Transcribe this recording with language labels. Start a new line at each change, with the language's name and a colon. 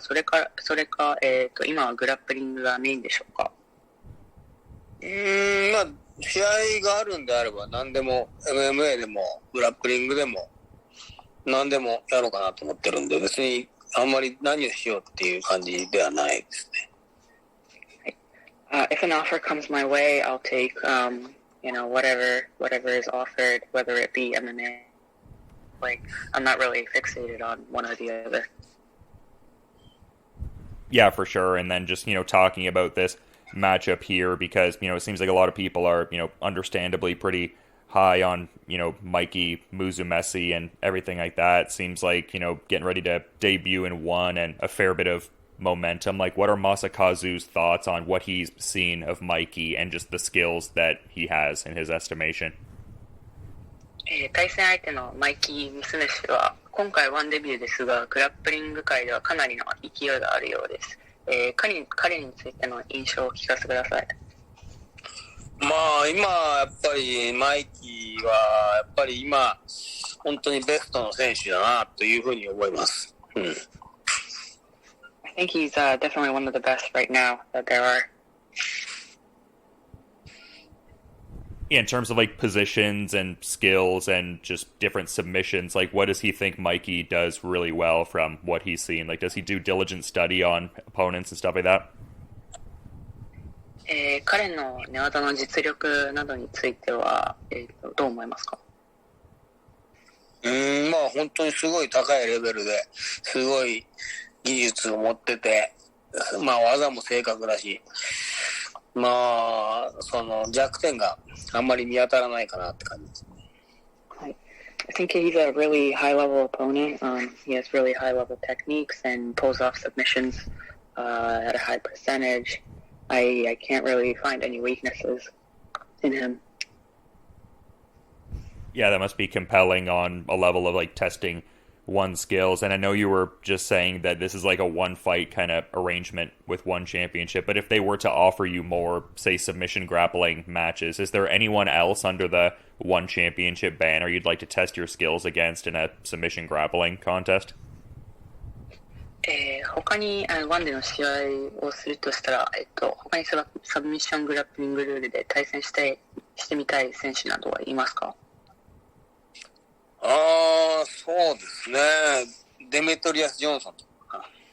Japanese: それか、今はグラップリングがメインでしょうか？まあ試合があるんであれば何でも MMA でもグラップリングでも何でもやろうかなと思ってるんで、別にあんまり何をしようっていう感じではないですね。
English: If an offer comes my way, I'll take, whatever is offered, whether it be MMA. Like, I'm not really fixated on one or the other. Yeah, for sure. And then just, talking about this matchup here, because, it seems like a lot of people are, understandably pretty high on, Mikey Musumeci and everything like that. Seems like, getting ready to debut in one and a fair bit of momentum. Like, what are Masakazu's thoughts on what he's seen of Mikey and just the skills that he has in his estimation?
Japanese: 対戦相手のマイキー・ミスメシは今回ワンデビューですが、グラップリング界ではかなりの勢いがあるようです。彼についての印象を聞かせてください。まあ今やっぱりマイキーはやっぱり今本当にベストの選手だなというふうに思います。
English: I think he's definitely one of the best right now that there are. Yeah, in terms of like positions and skills and just different submissions, like what does he think Mikey does really well from what he's seen? Like, does he do diligent study on opponents and stuff like that?
Japanese: 彼の寝技の実力などについては、どう思いますか？まあ本当にすごい高いレベルで、すごい技術を持ってて、まあ技も正確だし、まあその弱点があんまり見当たらないかなって感じです。はい。
English: I think he's a really high-level opponent. He has really high-level techniques and pulls off submissions at a high percentage. I can't really find any weaknesses in him. Yeah, that must be compelling on a level of like testing one's skills. And I know you were just saying that this is like a one fight kind of arrangement with one championship, but if they were to offer you more, say, submission grappling matches, is there anyone else under the one championship banner you'd like to test your skills against in a submission grappling contest?
Japanese: 他にワンでの試合をするとしたら、他にサブミッショングラップリングルールで対戦してみたい選手などはいますか？そうですね。デメトリアス・ジョンソンとか。